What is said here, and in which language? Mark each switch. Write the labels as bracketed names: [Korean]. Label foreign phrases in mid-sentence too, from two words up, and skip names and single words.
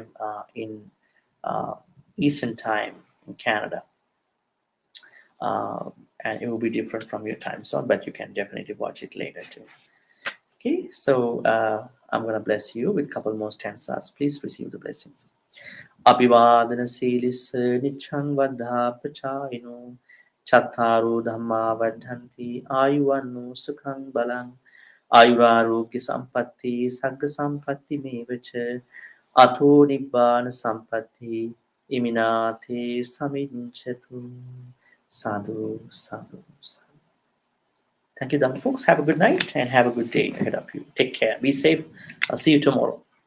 [English] In Eastern Time in Canada. And it will be different from your time zone, but you can definitely watch it later too. Okay, so I'm going to bless you with a couple more stanzas. Please receive the blessings. [Pali] Abhivadana silis nichang vadha pachayino chattaru dhamma vadhanti ayuvannu sukhang balang ayurarogya sampatti sagga sampatti mevacha ato nibbana sampatti iminate saminchatu. Sadhu, sadhu, sadhu. [English] Thank you, Dhamma folks. Have a good night and have a good day ahead of you. Take care. Be safe. I'll see you tomorrow.